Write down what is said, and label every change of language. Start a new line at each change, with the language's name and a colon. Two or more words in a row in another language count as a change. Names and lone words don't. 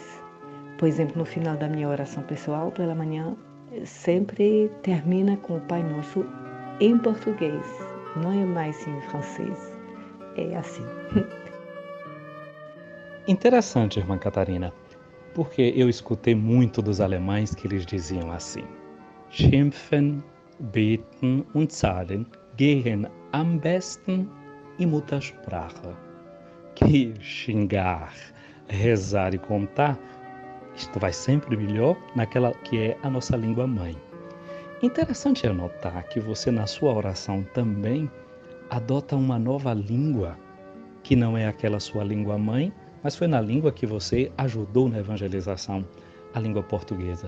Portuguese: Por exemplo, no final da minha oração pessoal, pela manhã, sempre termina com o Pai Nosso em português, não é mais em francês. É assim. Interessante, irmã Catarina, porque eu escutei muito dos alemães que eles diziam assim:
German: Schimpfen, beten und zahlen gehen am besten in Muttersprache.
Portuguese: Que xingar, rezar e contar, isto vai sempre melhor naquela que é a nossa língua mãe. Interessante é notar que você na sua oração também adota uma nova língua, que não é aquela sua língua mãe, mas foi na língua que você ajudou na evangelização, a língua portuguesa.